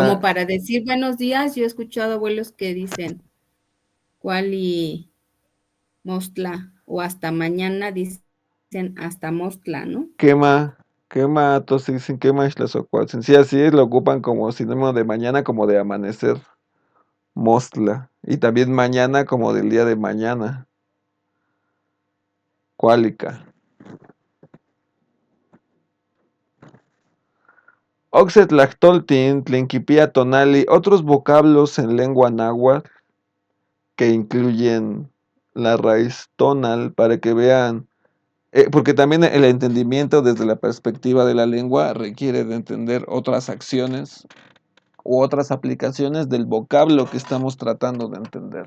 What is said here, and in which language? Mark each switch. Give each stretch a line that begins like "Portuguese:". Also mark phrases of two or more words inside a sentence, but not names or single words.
Spanish: Como para decir buenos días. Yo he escuchado abuelos que dicen
Nahuatl languages: cuali mostla
Spanish: o hasta mañana dicen hasta mostla, ¿no?
Nahuatl languages: Quema.
Spanish: Entonces dicen quema es la socualcen. Sí, así es, lo ocupan como sinónimo de mañana, como de amanecer.
Nahuatl languages: Mostla.
Spanish: Y también mañana como del día de mañana.
Nahuatl languages: Cuálica. Oxetlachtoltin, Tlinquipía tonali,
Spanish: otros vocablos en lengua náhuatl que incluyen la raíz tonal para que vean, porque también el entendimiento desde la perspectiva de la lengua requiere de entender otras acciones u otras aplicaciones del vocablo que estamos tratando de entender.